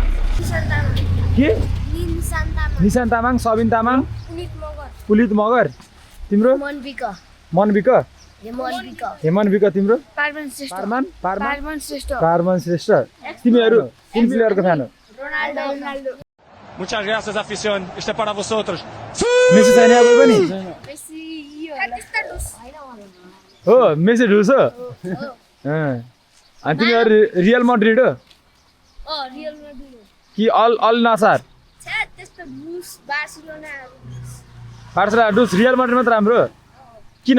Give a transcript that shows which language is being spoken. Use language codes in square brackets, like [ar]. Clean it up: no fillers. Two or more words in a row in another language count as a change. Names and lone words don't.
[ne] के निशान तामाङ। निशान तामाङ सबिन तामाङ पुनित मगर। पुलित मगर तिम्रो मनविक। मनविक हेमनविक। हेमनविक तिम्रो पार्मन श्रेष्ठ। पार्मन श्रेष्ठ। पार्मन श्रेष्ठ तिमीहरू कुन प्लेयरको फ्यान हो रोनाल्डो। [es] Muchas gracias, afición. Este es para vosotros. [ne] मेसी छैन अब पनि मेसी यो हैन हो मेसी ढुस हो अनि तिमीहरू रियल मड्रिड हो रियल माड्रिड। कि अल नासार छ्या त्यस्तो लुस बार्सिलोना। बार्सलोना डुस रियल मड्रिड मात्र राम्रो किन